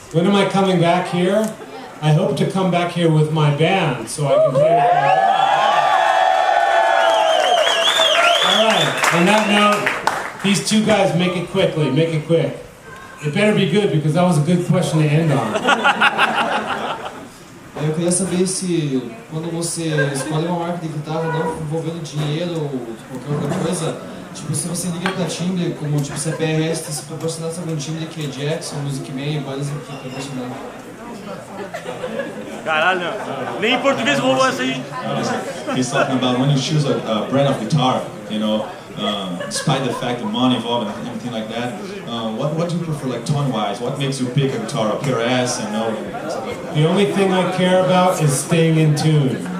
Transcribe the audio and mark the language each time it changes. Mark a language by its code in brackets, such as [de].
[en] When am I coming back here? I hope to come back here with my band so I can play with my band. Alright, on that note, these two guys, make it quickly, make it quick. It better be good because that was a good question to end on. [pt] Eu queria saber se, quando você escolhe uma marca de guitarra não envolvendo dinheiro ou qualquer outra coisa, tipo, se você liga pra timbre, como tipo, se a PRS se proporcionasse algum timbre que é Jackson, Music Man, por exemplo, que proporcionar. Caralho, nem em português rolou essa aí. [en] He's talking about when you choose a brand of guitar, you know, despite the fact that money involved and everything like that, what do you prefer, like tone-wise? What makes you pick a guitar, a PRS and no? The only thing I care about is staying in tune.